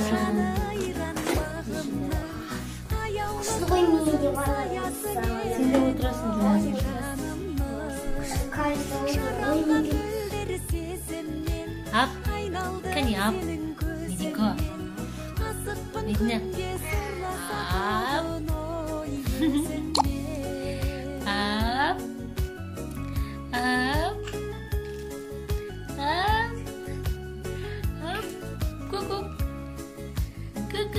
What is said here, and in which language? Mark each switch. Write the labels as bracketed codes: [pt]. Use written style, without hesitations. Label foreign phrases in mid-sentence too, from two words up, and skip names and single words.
[kk] Сен де отырасың жуынып. Ап, кәне ап. Медико. Медина. Ап. Ап. Ап. Ап. Ап. Ку-ку. Ку-ку.